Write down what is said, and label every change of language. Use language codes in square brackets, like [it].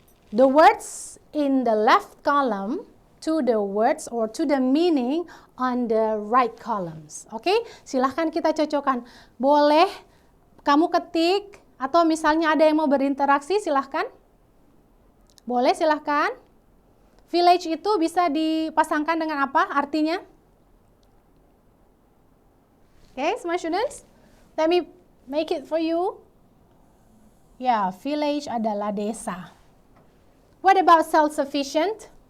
[en] The words in the left column to the words or to the meaning on the right columns. [id] Oke, silahkan kita cocokkan. Boleh kamu ketik atau misalnya ada yang mau berinteraksi, silahkan. Boleh, silahkan. Village itu bisa dipasangkan dengan apa artinya? [en] Okay, smart students, let me make it for you. [id] Ya, village adalah desa. [en] What about self-sufficient?